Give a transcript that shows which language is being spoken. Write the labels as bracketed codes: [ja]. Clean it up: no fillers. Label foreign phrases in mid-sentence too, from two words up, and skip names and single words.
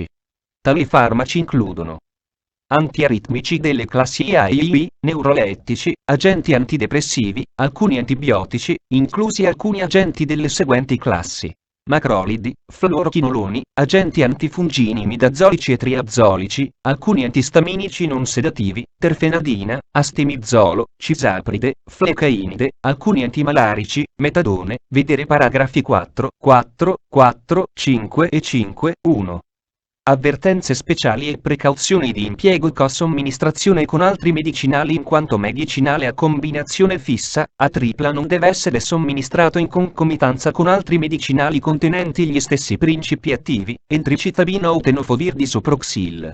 [it] Tali farmaci includono antiaritmici delle classi A e I, neurolettici, agenti antidepressivi, alcuni antibiotici, inclusi alcuni agenti delle seguenti classi: macrolidi, fluorochinoloni, agenti antifungini imidazolici e triazolici, alcuni antistaminici non sedativi, terfenadina, astemizolo, cisapride, flecainide, alcuni antimalarici, metadone, vedere paragrafi 4, 5 e 5, 1. Avvertenze speciali e precauzioni di impiego e co-somministrazione con altri medicinali. In quanto medicinale a combinazione fissa, a tripla non deve essere somministrato in concomitanza con altri medicinali contenenti gli stessi principi attivi, entricitabina o tenofovir disoproxil.